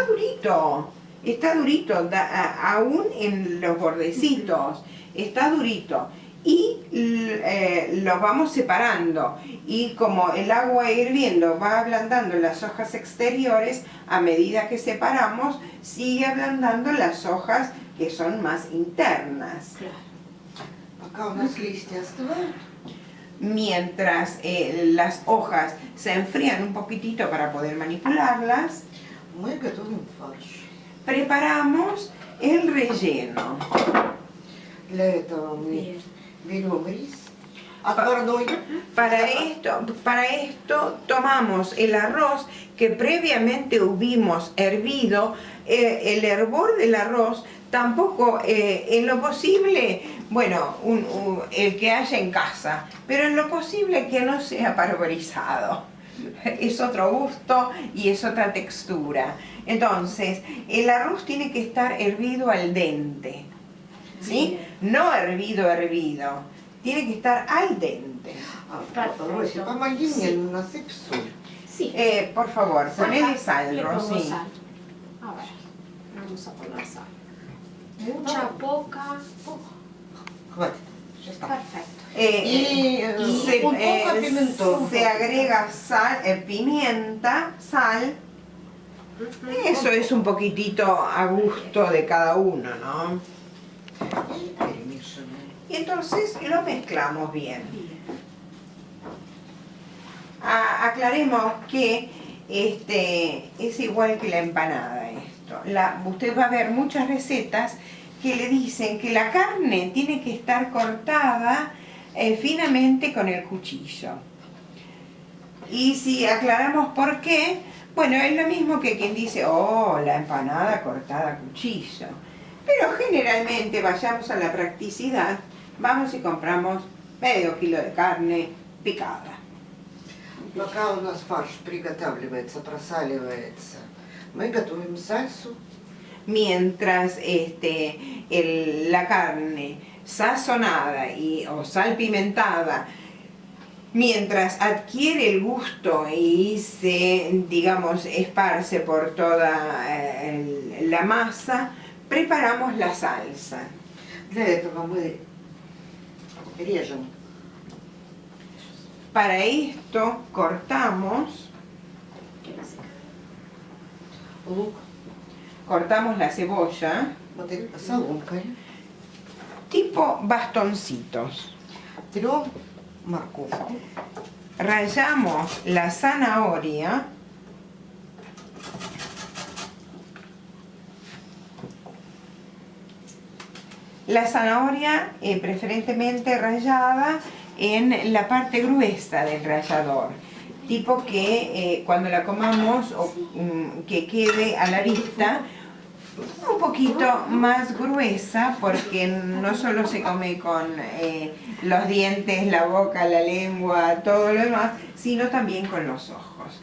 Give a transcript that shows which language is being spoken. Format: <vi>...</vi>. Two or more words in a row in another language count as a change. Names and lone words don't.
<es>está durito, aún en los bordecitos, está durito. Y los vamos separando, y como el agua hirviendo va ablandando las hojas exteriores, a medida que separamos, sigue ablandando las hojas que son más internas. Claro.</es> <ru>Пока у нас листья остывают,</ru> <es>Mientras las hojas se enfrían un poquitito para poder manipularlas,</es> <ru>мы готовим фарш.</ru> <es>preparamos el relleno.</es> <ru>Для этого мы</ru> <es>Bien.</es> <ru>берем рис отварной.</ru> <es>Para esto tomamos el arroz que previamente hubimos hervido. El hervor del arroz tampoco, en lo posible, bueno, el que haya en casa, pero en lo posible que no sea parborizado. Es otro gusto y es otra textura. Entonces, el arroz tiene que estar hervido al dente, ¿sí? No hervido, tiene que estar al dente. Perfecto.</es> <ru>Рося, помоги мне, насыпь соль.</ru> <es>Sí. Por favor, ponele sal, Le pongo Rosy. sal. A ver, vamos a poner sal. Mucha, poca.</es> <ru>Хватит. Сейчас так.</ru> <es>Perfecto. Y un poco de pimentón. Se agrega sal, pimienta, sal. Eso es un poquitito a gusto de cada uno, ¿no?</es> <ru>И перемешиваем.</ru> <es>Y entonces lo mezclamos bien. Bien. Aclaremos que es igual que la empanada esto. Usted va a ver muchas recetas que le dicen que la carne tiene que estar cortada finamente con el cuchillo. Y si aclaramos por qué, bueno, es lo mismo que quien dice, oh, la empanada cortada a cuchillo. Pero generalmente, vayamos a la practicidad, vamos y compramos medio kilo de carne picada.</es> <ru>Пока у нас фарш приготавливается, просаливается, мы готовим сальсу.</ru> <es>Mientras la carne sazonada o salpimentada, mientras adquiere el gusto y se, digamos, esparce por toda la masa, preparamos la salsa.</es> <ru>Для этого мы режем</ru> <es>Para esto cortamos</es> <ru>лук</ru> <es>la cebolla</es> <ru>вот этой соломкой,</ru> <es>tipo bastoncitos.</es> <ru>трем морковку,</ru> <es>Rallamos la zanahoria. La zanahoria preferentemente rallada en la parte gruesa del rallador, tipo que cuando la comamos que quede a la vista un poquito más gruesa, porque no solo se come con los dientes, la boca, la lengua, todo lo demás, sino también con los ojos.</es>